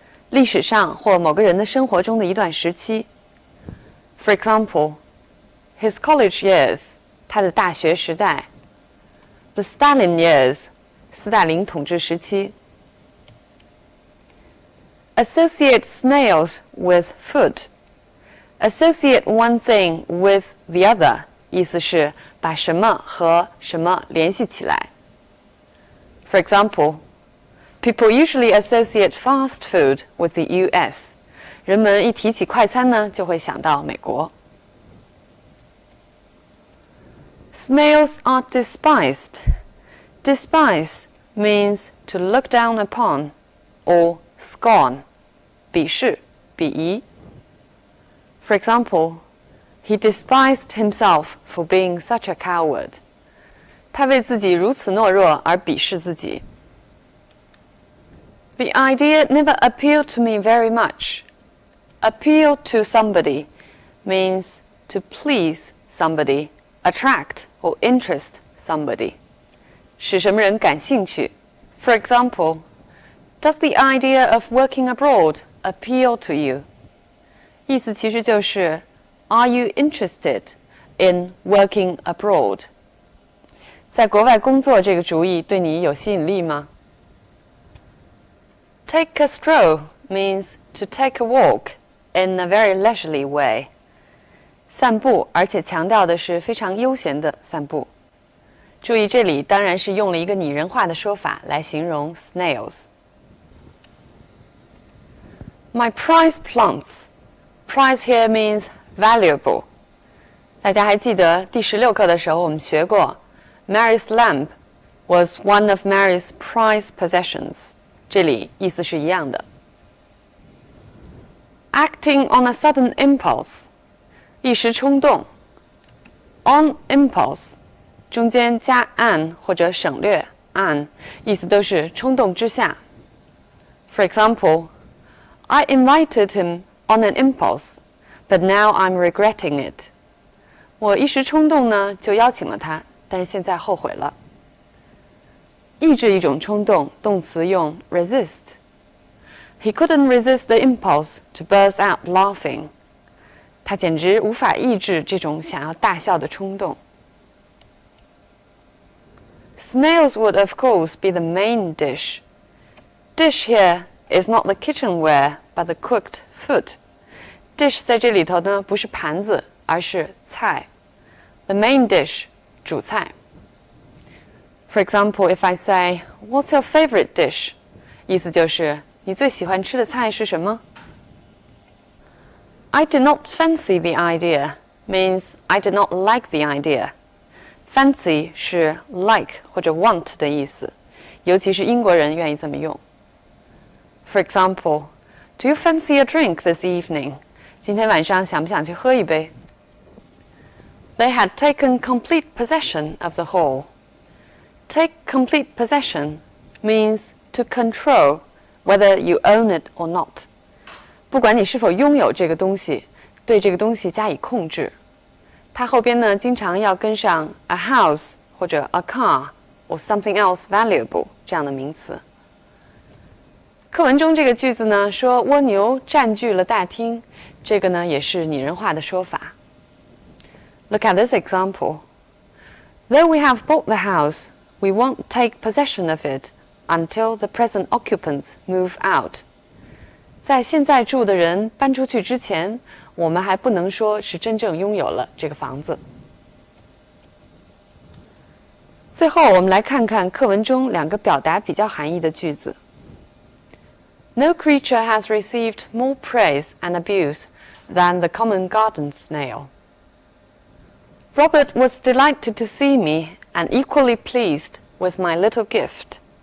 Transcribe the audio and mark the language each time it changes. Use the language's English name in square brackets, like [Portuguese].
[Chinese] 历史上或某个人的生活中的一段时期。 [English] For example, his college years, [Chinese] 他的大学时代。 [English] The Stalin years, [Chinese] 斯大林统治时期。 [English] Associate snails with food. Associate one thing with the other, [Chinese] 意思是把什么和什么联系起来。 [English] For example, people usually associate fast food with the US. [Chinese] 人们一提起快餐呢，就会想到美国。 [English] Snails are despised. Despise means to look down upon or scorn. [Chinese] 鄙视、鄙夷。 [English] For example, he despised himself for being such a coward. [Chinese] 他为自己如此懦弱而鄙视自己。 [English] The idea never appealed to me very much. Appeal to somebody means to please somebody, attract or interest somebody. [Chinese] 使什么人感兴趣 [English] For example, does the idea of working abroad appeal to you? [Chinese] 意思其实就是 [English] Are you interested in working abroad? [Chinese] 在国外工作这个主意对你有吸引力吗？ [English] Take a stroll means to take a walk in a very leisurely way. [Chinese] 散步，而且强调的是非常悠闲的散步。注意，这里当然是用了一个拟人化的说法来形容 snails. [English] My prized plants. Prize here means valuable. [Chinese] 大家还记得第16课的时候我们学过 [English] Mary's lamp was one of Mary's prized possessions. [Chinese] 这里意思是一样的。 [English] Acting on a sudden impulse. [Chinese] 一时冲动 On impulse. 中间加 an 或者省略 an 意思都是冲动之下。 [English] For example, I invited him on an impulse, but now I'm regretting it. [Chinese] 我一时冲动呢，就邀请了他，但是现在后悔了。抑制一种冲动，动词用 resist. [English] He couldn't resist the impulse to burst out laughing. [Chinese] 他简直无法抑制这种想要大笑的冲动。 [English] Snails would of course be the main dish. Dish here is not the kitchenware, but the cooked food. [Chinese] Dish 在这里头呢，不是盘子，而是菜。 [English] The main dish, 主菜。 For example, if I say, "What's your favorite dish?" [Chinese] 意思就是你最喜欢吃的菜是什么？ [English] I did not fancy the idea means I did not like the idea. [Chinese] Fancy 是 like 或者 want 的意思，尤其是英国人愿意这么用。 [English] For example, do you fancy a drink this evening? [Chinese] 今天晚上想不想去喝一杯？ [English] They had taken complete possession of the hall. Take complete possession means to control whether you own it or not. [Chinese] 不管你是否拥有这个东西，对这个东西加以控制。它后边呢，经常要跟上 a house 或者 a car or something else valuable 这样的名词。课文中这个句子呢，说蜗牛占据了大厅，这个呢也是拟人化的说法。 [English] Look at this example. Though we have bought the house, we won't take possession of it until the present occupants move out. [Chinese] 在现在住的人搬出去之前，我们还不能说是真正拥有了这个房子。最后，我们来看看课文中两个表达比较含义的句子。 [English] No creature has received more praise and abuse than the common garden snail. Robert was delighted to see me and equally pleased with my little gift.